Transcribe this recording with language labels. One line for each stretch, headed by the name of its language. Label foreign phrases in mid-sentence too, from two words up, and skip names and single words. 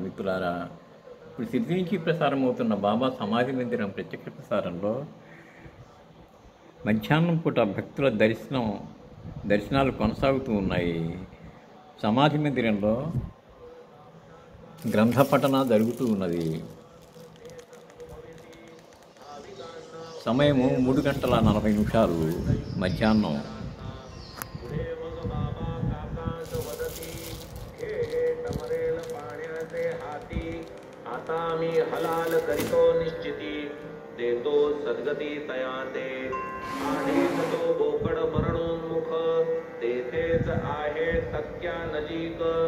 Telugu: మిత్రులారా, ఇప్పుడు సిద్ధి నుంచి ప్రసారం అవుతున్న బాబా సమాధి మందిరం ప్రత్యక్ష ప్రసారంలో మధ్యాహ్నం పూట భక్తుల దర్శనాలు కొనసాగుతూ ఉన్నాయి. సమాధి మందిరంలో గ్రంథ పఠన జరుగుతూ ఉన్నది. సమయము 3:40 మధ్యాహ్నం.
Marathi: आता मी हलाल करीतो निश्चिती देतो सद्गती तयाते आणि तो बोकड मरणोन्मुख तेथेच आहे तक्या नजीक